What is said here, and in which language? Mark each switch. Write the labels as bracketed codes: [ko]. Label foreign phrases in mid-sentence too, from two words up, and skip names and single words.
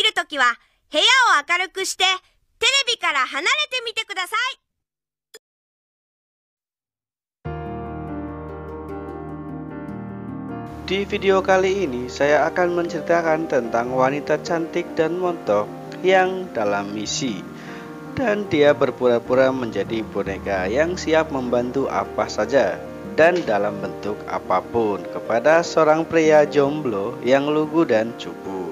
[ja] きは部屋を明るくしてテレビから離れてみてください。 [id] Di video kali ini saya akan menceritakan tentang wanita cantik dan montok yang dalam misi, dan dia berpura-pura menjadi boneka yang siap membantu apa saja dan dalam bentuk apapun kepada seorang pria jomblo yang lugu dan cupu.